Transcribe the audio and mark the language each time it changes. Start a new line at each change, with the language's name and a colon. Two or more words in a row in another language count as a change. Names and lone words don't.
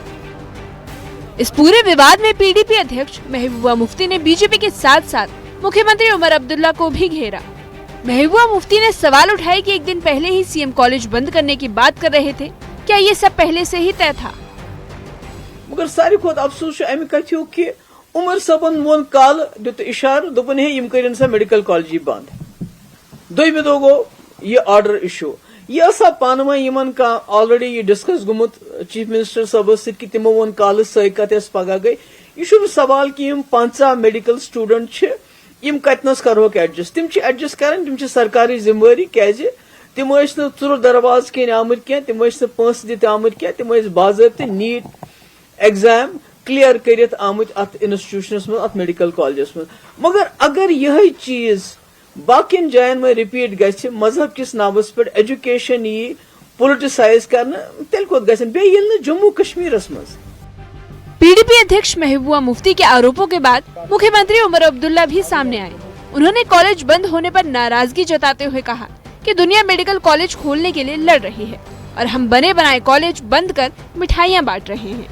Hindi: इस पूरे विवाद में पीडीपी अध्यक्ष महबूबा मुफ्ती ने बीजेपी के साथ साथ मुख्यमंत्री उमर अब्दुल्ला को भी घेरा। महबूबा मुफ्ती ने सवाल उठाया कि एक दिन पहले ही सीएम कॉलेज बंद करने की बात कर रहे थे, क्या ये सब पहले से ही तय था?
Kashmiri: मगर सारी खुद अफसोस अमि कथो कि उमर सबन वोन काल दुत इशार दोपन है यम करिन सा
English: medical college
Kashmiri: बंद। दोइमे दो गो ये
English: order issue.
Kashmiri: यह सब पानवा यमन का ऑलरेडी ये डिस्कस गुमुत
English: chief minister
Kashmiri: साहब कि तिमो वोन काल सही कत पगह गई। यह सवाल कि 50
English: medical student
Kashmiri: यम कतनस करोक एडजस्ट। तिम एडजस्ट कर, तिम सरकारी जिम्मेवारी क्या तिम चुर दरवाज कन आमत क्या, तिम पंस दित आमत क्या, तिम बाज़ाब्ते
English: NEET exam clear
Kashmiri: कर आमत अत इंस्टीट्यूशनस में, अत
English: medical colleges
Kashmiri: में। मगर अगर यह चीज बाकिन जायन में रिपीट गछ, मजहब किस नावस पे एजुकेशन यी पोलिटिसाइज करना, तेल कोत गछन बे येल न जम्मू कश्मीरस मज।
Hindi: पीडीपी अध्यक्ष महबूबा मुफ्ती के आरोपों के बाद मुख्यमंत्री उमर अब्दुल्ला भी सामने आए। उन्होंने कॉलेज बंद होने पर नाराजगी जताते हुए कहा कि दुनिया
English: medical college
Hindi: खोलने के लिए लड़ रही है और हम बने बनाए कॉलेज बंद कर मिठाइयां बांट रहे हैं।